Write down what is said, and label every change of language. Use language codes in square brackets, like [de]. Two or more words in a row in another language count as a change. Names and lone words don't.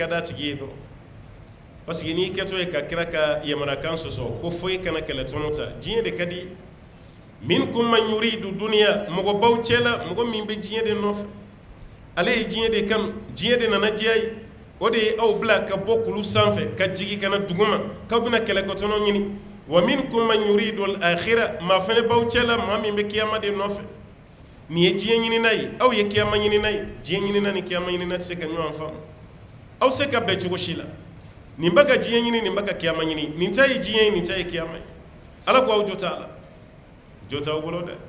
[bm] d'a tigi ye dɔrɔn [fr] parce que [bm] n'i kɛtɔ ye ka kira ka yamarakan sɔsɔ ko foyi kana kɛlɛtɔnɔ ta diɲɛ de ka di [ar] منكم من يريد الدنيا [bm] mɔgɔ b'aw cɛla mɔgɔ min bɛ diɲɛ de nɔfɛ ale ye diɲɛ de kanu diɲɛ de nana diya ye o de ye aw bila ka bɔ kulu sanfɛ ka jigin ka na duguma k'aw bɛna kɛlɛkɛtɔnɔ ɲini [ar] ومنكم من يريد الآخرة [bm] maa fana b'aw cɛla maa min bɛ kiyama de nɔfɛ nin ye diɲɛ ɲinina ye aw ye kiyama ɲinina ye diɲɛ ɲinina ni kiyama ɲinina tɛ se ka ɲɔgɔn faamu aw se ka bɛn cogo si la nin bɛ ka diɲɛ ɲini nin bɛ ka kiyama ɲini nin ta ye diɲɛ ye nin ta ye kiyama ye ala ko aw jo t'a la jo t'aw bolo